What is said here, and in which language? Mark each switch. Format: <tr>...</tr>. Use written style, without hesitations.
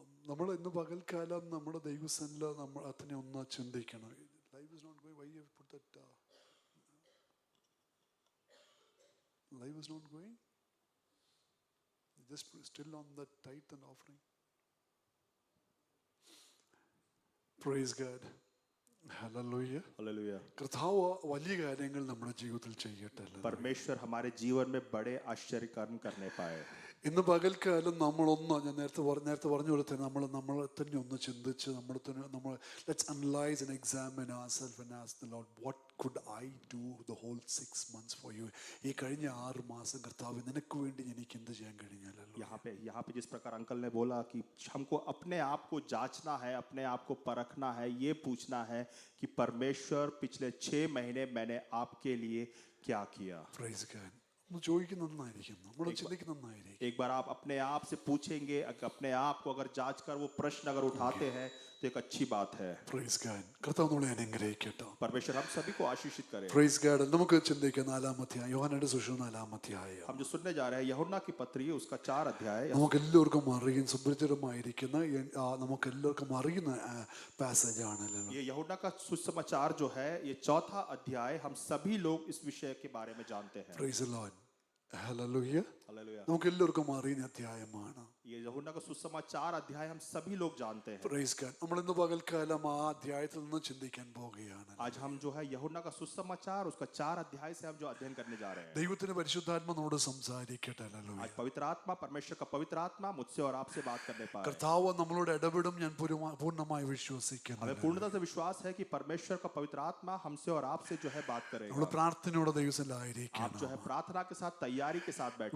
<ml>നമ്മൾ ഇന്ന് പകൽക്കാലം നമ്മുടെ ദൈവസന്നിധിയിൽ നമ്മൾ അതിനെ ഒന്ന് ചിന്തിക്കണം.</ml> <en>Life is not going. Why you have put that? Life is not going. Just still on the tithe and offering. Praise God. Hallelujah. Hallelujah.</en> <ml>കർത്താവ് വലിയ കാര്യങ്ങൾ നമ്മുടെ ജീവിതത്തിൽ ചെയ്യട്ടെ.</ml> <hi>परमेश्वर हमारे जीवन में बड़े आश्चर्य कर्म करने पाए।</hi> <ml>ഇന്ന് പകൽക്കാലം നമ്മളൊന്ന് ഞാൻ നേരത്തെ പറഞ്ഞ പോലെ തന്നെ നമ്മൾ തന്നെ ഒന്ന് ചിന്തിച്ച് നമ്മൾ</ml> <en>Let's analyse and examine ourselves and ask the Lord, what could I do the whole 6 months for you?</en> <ml>ഈ കഴിഞ്ഞ 6 മാസം കർത്താവ് നിനക്ക് വേണ്ടി എനിക്ക് എന്ത് ചെയ്യാൻ കഴിഞ്ഞാലല്ലോ.</ml> <hi>यहाँ पे जिस प्रकार अंकल ने बोला कि हमको अपने आप को जांचना है, अपने आप को परखना है, ये पूछना है कि परमेश्वर पिछले 6 महीने मैंने आपके लिए क्या किया।</hi> <en>Praise God.</en> <ml>ഒന്ന് ചോദിക്കുന്ന നന്നായിരിക്കും, നമ്മൾ ചിന്തിക്കുന്ന നന്നായിരിക്കും.</ml> <hi>एक बार आप अपने आप से पूछेंगे, अपने आप को अगर जांच कर वो प्रश्न अगर उठाते हैं तो एक अच्छी बात है।</hi> <en>Praise God.</en> <ml>കർത്താവ് നമ്മളെ അനുഗ്രഹിക്കട്ടെ.</ml> <hi>परमेश्वर हम सभी को आशीषित करे।</hi> <en>Praise God.</en> <ml>നമുക്ക് ചിന്തിക്കാം 4-ാം അധ്യായം, യോഹന്നാന്റെ സുവിശേഷം 4-ാം അധ്യായം.</ml> <hi>हम जो सुनने जा रहे हैं यूहन्ना की पत्री उसका 4 अध्याय।</hi> <ml>നമുക്ക് എല്ലാവർക്കും അറിയുന്ന സുപരിചിതമായിരിക്കുന്ന നമുക്ക് എല്ലാവർക്കും അറിയുന്ന പാസേജ് ആണല്ലോ.</ml> <hi>ये यूहन्ना का सुसमाचार जो है, ये 4था अध्याय, हम सभी लोग इस विषय के बारे में जानते हैं।</hi> <en>Praise the Lord. Hallelujah. Hallelujah.</en> <ml>നമുക്ക് എല്ലാവർക്കും അറിയുന്ന അധ്യായമാണ്.</ml> <hi>ये यूहन्ना का सुसमाचार अध्याय हम सभी लोग जानते हैं।</hi> <en>Praise God.</en> <ml>നമ്മൾ ഇന്ന് പകൽക്കാലം ആ അധ്യായത്തിൽ നിന്ന് ചിന്തിക്കാൻ പോവുകയാണ്.</ml> <hi>आज हम जो है यूहन्ना का सुसमाचार उसका 4 अध्याय से हम जो अध्ययन करने जा रहे हैं।</hi> <ml>ദൈവത്തിന്റെ പരിശുദ്ധാത്മ നമ്മോട് സംസാരിക്കട്ടെ. ഹല്ലേലൂയ.</ml> <hi>आज पवित्र आत्मा, परमेश्वर का पवित्र आत्मा मुझसे और आपसे बात करने पाए।</hi> <ml>കർത്താവ് നമ്മളോട് ഇടപെടും, ഞാൻ പൂർണ്ണമായി വിശ്വസിക്കുന്നു.</ml> <hi>हमें पूर्णता से विश्वास है कि परमेश्वर का पवित्र आत्मा हमसे और आपसे जो है बात करेगा।</hi> <ml>നമ്മൾ പ്രാർത്ഥനയോടെ</ml> <hi>आप</hi> <ml>ദൈവസന്നിധിയിലായിരിക്കണം.</ml> <hi>जो है प्रार्थना के साथ, तैयारी के साथ बैठे।</hi>